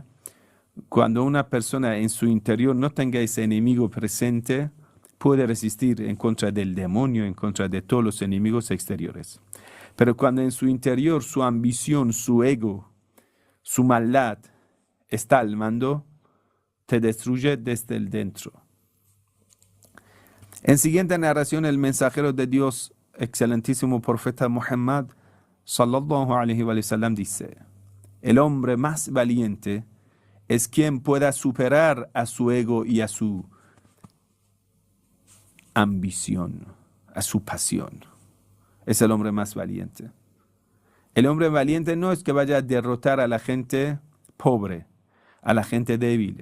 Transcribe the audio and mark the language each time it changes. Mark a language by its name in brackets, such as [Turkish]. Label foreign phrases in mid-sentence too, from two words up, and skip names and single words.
[Spanish] Cuando una persona en su interior no tenga ese enemigo presente, puede resistir en contra del demonio, en contra de todos los enemigos exteriores. Pero cuando en su interior su ambición, su ego, su maldad está al mando, te destruye desde el dentro. En siguiente narración, el mensajero de Dios, excelentísimo profeta Muhammad, [Arabic] صلى الله عليه وسلم, [Spanish] dice: el hombre más valiente es quien pueda superar a su ego y a su ambición, a su pasión. Es el hombre más valiente. El hombre valiente no es que vaya a derrotar a la gente pobre, a la gente débil.